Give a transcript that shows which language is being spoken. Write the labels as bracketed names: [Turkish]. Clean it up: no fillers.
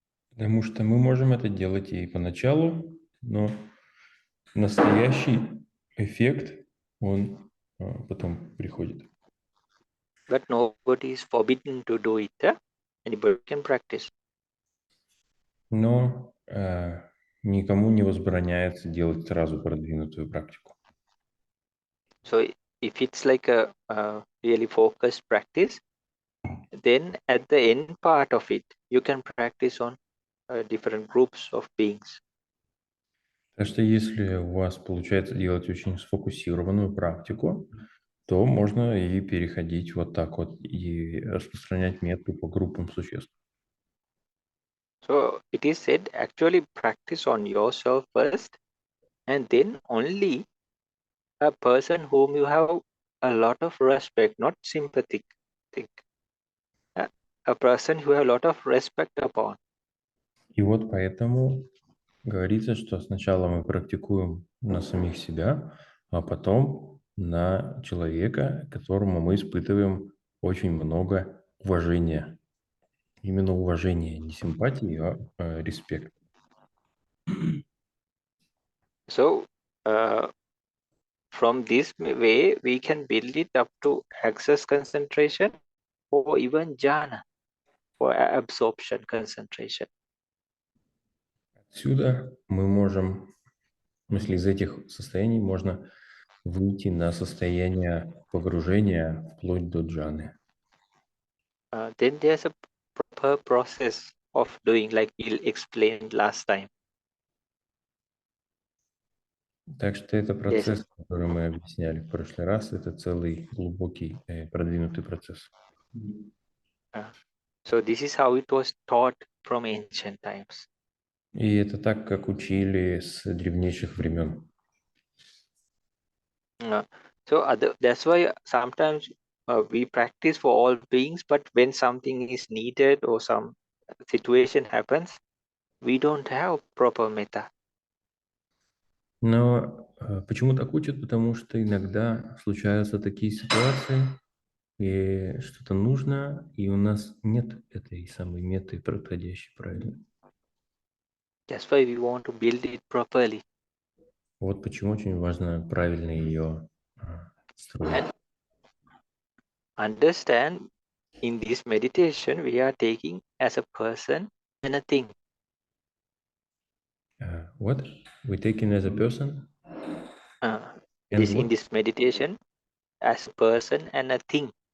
[Russian] Потому что мы можем это делать и поначалу, но настоящий эффект, он потом приходит. [English] But nobody is forbidden to do it. Anybody can practice. [Russian] Но никому не возбраняется делать сразу продвинутую практику. [English] So if it's like a really focused practice, then at the end part of it, you can practice on different groups of beings. [Russian] Так что если у вас получается делать очень сфокусированную практику, то можно и переходить вот так вот и распространять метку по группам существ. [English] So it is said actually practice on yourself first, and then only a person whom you have a lot of respect, not sympathetic, a person who have a lot of respect upon. [Russian] И вот поэтому говорится, что сначала мы практикуем на самих себя, а потом на человека, которому мы испытываем очень много уважения. Именно уважение, не симпатии, а респект. [English] So from this way, we can build it up to access concentration or even jhana or absorption concentration. [Russian] Отсюда мы можем, в смысле, из этих состояний можно выйти на состояние погружения вплоть до джаны. [English] Then there's a proper process of doing like we explained last time. [Russian] Так что это [English] Yes. [Russian] процесс, который мы объясняли в прошлый раз, это целый глубокий, продвинутый процесс. [English] So this is how it was taught from ancient times. [Russian] И это так, как учили с древнейших времен. [English] That's why sometimes we practice for all beings, but when something is needed or some situation happens, we don't have proper metta. [Russian] Но почему так учат? Потому что иногда случаются такие ситуации, и что-то нужно, и у нас нет этой самой метты подходящей, правильно. [English] That's why we want to build it properly. [Russian] Вот почему очень важно правильно ее строить. [English] And understand, in this meditation, we are taking as a person and a thing. What? We taking as a person? And In what? this meditation, as a person and a thing.